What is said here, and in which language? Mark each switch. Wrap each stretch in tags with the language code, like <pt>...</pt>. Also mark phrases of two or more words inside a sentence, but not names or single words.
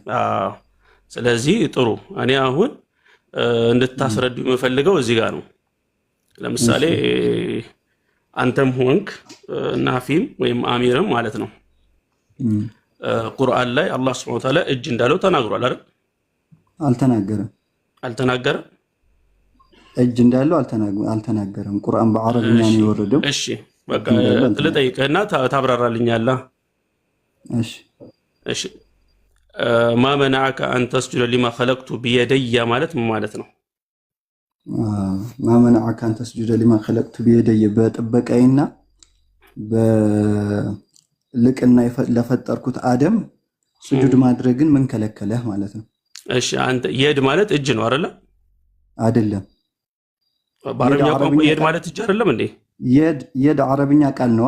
<am>ስለዚህ ጥሩ። እኔ አሁን እንድታስረዱ የምፈልገው እዚህ ጋር ነው። ለምሳሌ አንተም ሆንክ ናፊም ወይም አሚርም ማለት ነው ቁርአን ላይ አላህ</am> <ar>سبحانه وتعالى</ar> <am>እጅ እንዳለው ተናግሯል አይደል? አልተናገረም። እጅ እንዳለው አልተናገረም። ቁርአን በአረብኛ ነው የወረደው። እሺ በቃ ልጠይቅህና ታብራራልኛለህ። እሺ</am> <ar>ما منعك أن تسجد لما خلقت بيدي</ar> <am>ማለት ምን ማለት ነው?</am> <ar>ما منعك أن تسجد لما خلقت بيدي</ar> <am>በጥበቃይና በልቅና ለፈጠርኩት አደም ስጁድ ማድረግን ምን ከለከለህ ማለት ነው? እሺ አንተ የድ ማለት እጅ ነው አይደል? አይደለም። በአረብኛ ቋንቋ የድ ማለት እጅ አይደለም እንዴ? የድ አረብኛ ቃል ነው</am>